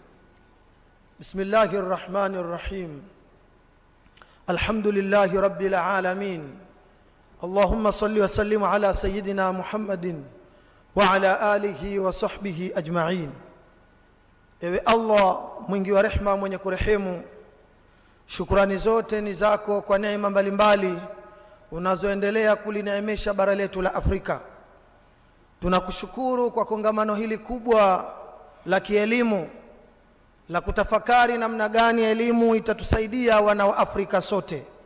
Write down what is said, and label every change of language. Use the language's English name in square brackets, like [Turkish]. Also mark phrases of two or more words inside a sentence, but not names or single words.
[Arabic] بسم الله الرحمن الرحيم. الحمد لله رب العالمين. اللهم صل وسلم على سيدنا محمد وعلى آله وصحبه أجمعين. [Swahili] Ewe Allah mwingi wa rehema, mwenye kurehemu, shukrani zote ni zako kwa neema mbalimbali unazoendelea kulineemesha bara letu la Afrika. Tunakushukuru kwa kongamano hili kubwa la kielimu la kutafakari namna gani elimu itatusaidia wana wa Afrika sote.